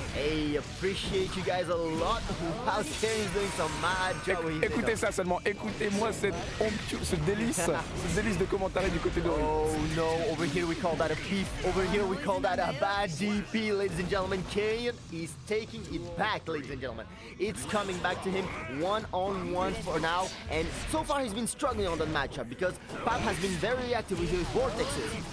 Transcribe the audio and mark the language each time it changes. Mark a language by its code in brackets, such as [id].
[en] Hey, appreciate you guys a lot. Wow, Kenny's doing some mad job. [fr] Écoutez ça seulement, écoutez-moi ce délice de commentaires du côté d'Ori. [en] Oh no, over here we call that a beef. Over here we call that a bad DP, ladies and gentlemen. Kayan is taking it back, ladies and gentlemen. It's coming back to him one-on-one for now. And so far he's been struggling on that matchup because Pap has been very reactive with his vortexes.